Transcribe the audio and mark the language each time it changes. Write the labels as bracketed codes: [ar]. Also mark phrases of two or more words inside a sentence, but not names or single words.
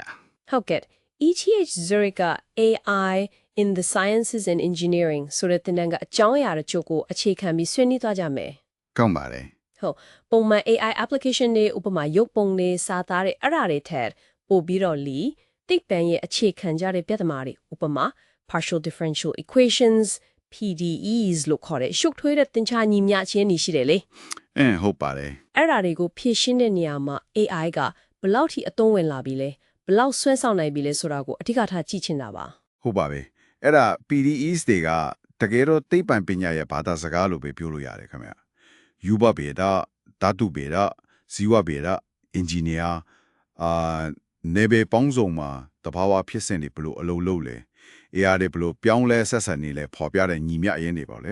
[my] ဟုတ်ကဲ့ ETH Zurich AI in the Sciences and Engineering ဆိုတဲ့သင်တန်းကအကြောင်းအရာတချို့ကိုအခြေခံပြီးဆွေးနွေးသွားကြမယ် ကောင်းပါတယ် ဟုတ်ပုံမှန် [en] AI application [my] တွေဥပမာရုပ်ပုံတွေစာသားတွေအဲ့ဒါတွေထက်ပို့ပြီးတော့လီသိပ္ပံရဲ့အခြေခံကြတဲ့ပြဿနာတွေဥပမာ [en] partial differential equations PDEs [my] လို့ခေါ်တဲ့ရှုပ်ထွေးတဲ့သင်္ချာညီမျှခြင်းတွေရှိတယ်လေ ဟုတ်ပါတယ် အဲ့ဒါတွေကိုဖြည့်ရှင်းတဲ့နေရာမှာ AI ကဘယ်လောက်ထိအသုံးဝင်လာပြီလဲဘယ်လောက်ဆွဲဆောင်နိုင်ပြီလဲဆိုတာကိုအဓိကထားကြည့်ချင်တာပါ ဟုတ်ပါပဲအဲ့ဒါ PDEs တွေကတကယ်တော့သိပ္ပံပညာရဲ့ဘာသာစကားလို့ပဲပြောလို့ရတယ်ခင်ဗျာယူဘဗေဒဓာတုဗေဒဇီဝဗေဒအင်ဂျင်နီယာနေဘပေါင်းစုံမှာတဘာဝဖြစ်စဉ်တွေဘလို့အလုပ်လုပ်လဲ AI တွေဘလို့ပြောင်းလဲဆက်ဆံနေလဲပေါ်ပြတဲ့ညီမျှရင်းတွေပေါ့လေ